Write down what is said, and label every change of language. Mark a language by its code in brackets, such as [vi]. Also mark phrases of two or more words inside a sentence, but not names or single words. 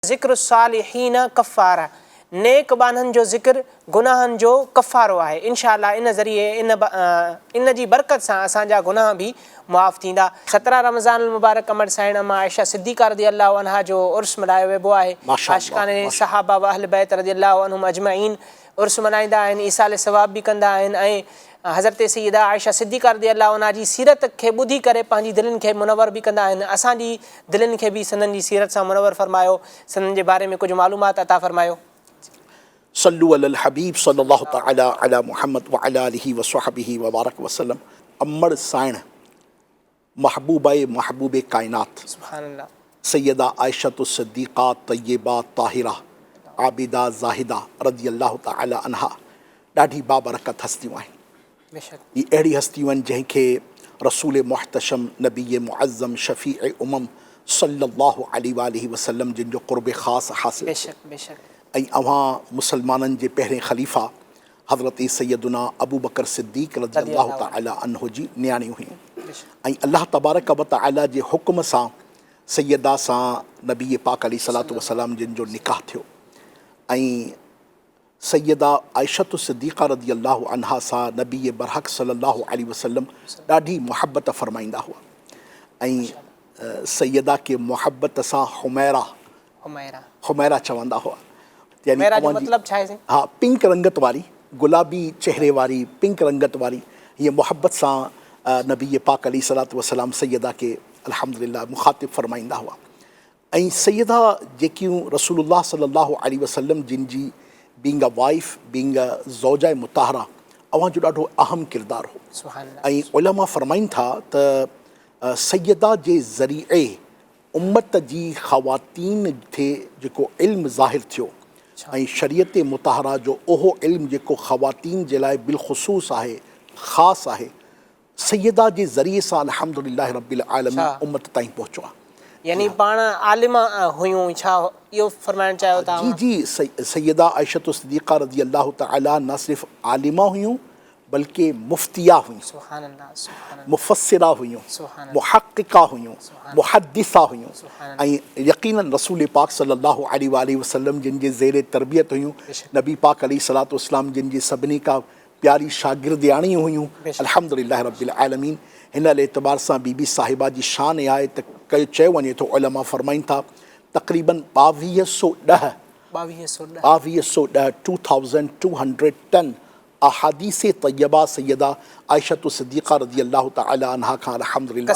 [sd] ज़िक्र सालिहीन कफ़ारा, नेक बाननि जो ज़िक्र गुनाहनि जो कफ़ारो आहे। इंशाअल्लाह इन ज़रिए इन जी बरकत सां असांजा गुनाह भी मुआफ़ थींदा। 17 रमज़ान मुबारक अमर साइण अम्मा आयशा सिद्दीक़ा [ar] رضي الله عنها [sd] जो उर्स मल्हायो वेबो आहे। आशिक़ाने सहाबा व अहल बैत [ar] رضي الله عنهم أجمعين [sd] उर्स मल्हाईंदा आहिनि, ईसाले सवाब भी कंदा आहिनि ऐं हज़रत सैयदा आयशा सिद्दीक़ा [ar] رضي الله عنها [sd] जी सीरत खे ॿुधी करे पंहिंजी दिलनि खे मुनवर भी कंदा आहिनि। असांजी दिलनि खे भी संदन जी सीरत सां मुनवर फरमायो, संदन जे बारे में कुछ मालूमात अता फरमायो। [ar] صلوا على الحبيب صلى الله تعالى على محمد وعلى آله وصحبه وبارك وسلم. [sd] अम्मड़ साइण महबूबाए महबूबे कायनात सुभानअल्लाह सैयदा आयशतु सिद्दीक़ा तय्यबा ताहिरा आबिदा ज़ाहिदा [ar] رضي الله تعالى عنها [sd] ॾाढी बाबरकत हस्तियूं आहिनि। बेशक ये अहिड़ी हस्तियूं आहिनि जंहिंखे रसूल मुहतशम नबी मुअज़्ज़म शफ़ीअ उमम [ar] صلى الله عليه وسلم [sd] जिन जो क़ुर्ब ख़ास हासिल। बेशक बेशक ऐं अव्हां मुसलमाननि जे पहिरें ख़लीफ़ा हज़रत सैयदुना अबू बकर सिद्दीक़ [ar] رضي الله تعالى عنه [sd] जी नियाणियूं हुयूं। ऐं [ar] الله تبارك وتعالى [sd] जे हुक्म सां सैयदा सां नबी पाक [ar] عليه الصلاة والسلام [sd] जिन जो निकाह थियो ऐं सैयदा आयशतु सिद्दीक़ा [ar] رضي الله عنها [sd] सां नबी बरहक़ [ar] صلى الله عليه وسلم [sd] ॾाढी मुहब्बत फ़रमाईंदा हुआ। ऐं सैयदा के मुहब्बत सां हुमैरा चवंदा हुआ। मतलब हाँ, पिंक रंगत वारी, गुलाबी चेहरे वारी, पिंक रंगत वारी, ये मोहब्बत सां नबी पाक [ar] عليه الصلاة والسلام [sd] सैयदा के अल्हम्दुलिल्लाह मुखातिब फ़रमाईंदा हुआ। ऐं सैयदा जेकियूं रसूलुल्लाह [ar] صلى الله عليه وسلم [sd] जिन जी [en] being a wife, being a [sd] ज़ौजा मुताहरा, अवां जो ॾाढो अहम किरदार हो। ऐं उलमा फ़रमाइनि था त सैयदा जे ज़रिए उम्मत जी ख़वातीन खे जेको इल्मु ज़ाहिर थियो ऐं शरीयत मुताहरा जो उहो इल्मु जेको ख़वातीन जे लाइ बिलख़ुसूस आहे, ख़ासि आहे, सैयदा जे ज़रिए सां [ar] الحمد لله رب العالمين [sd] उम्मत ताईं पहुचो आहे। यानी पाण आलिमा हुयूं, छा इहो फरमाइण चाहियो था? जी जी, सैयदा आयशतु सिद्दीक़ा [ar] رضي الله تعالى [sd] न सिर्फ़ु आलिमा हुयूं बल्कि मुफ्तिया हुयूं, मुफ़स्सिरा हुयूं, मुहक़्क़िक़ा हुयूं, मुहद्दिसा हुयूं ऐं यक़ीनन रसूल पाक [ar] صلى الله عليه وسلم [sd] जिन जे ज़ेरे तरबियत हुयूं, नबी पाक [ar] عليه الصلاة والسلام [sd] जिन जी सभिनी खां प्यारी शागिर्दियाणियूं हुयूं। [ar] الحمد لله رب العالمين. [sd] हिन एतबार सां बीबी साहिबा जी शान आहे त चयो वञे थो, उलमा फ़रमाइनि था तक़रीबन 2210 2210 अहादीस तय्यबा सैयदा आयशतु सिद्दीक़ा [ar] رضي الله تعالى عنها [sd] खां अल्हम्दुलिल्लाह